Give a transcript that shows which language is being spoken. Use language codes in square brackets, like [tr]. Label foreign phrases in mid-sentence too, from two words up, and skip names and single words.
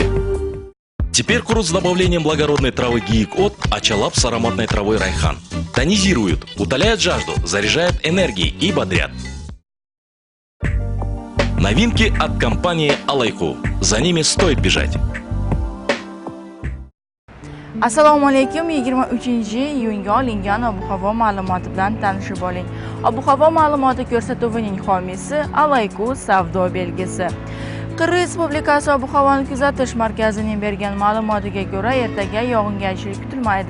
[ru] Теперь курс с добавлением благородной травы гиик-от Ачалап с ароматной травой райхан. Тонизируют, утоляют жажду, заряжают энергией и бодрят. Новинки от компании Алайку. За ними стоит бежать. [uz] Assalomu alaykum. 23-iyunga olingan ob-havo ma'lumoti bilan tanishib oling. Ob-havo ma'lumoti ko'rsatuvining homiysi Alayku savdo belgisi. Qirg'iz Respublikasi ob-havoni kuzatish markazining bergan ma'lumotiga ko'ra, ertaga yog'ingarchilik kutilmaydi.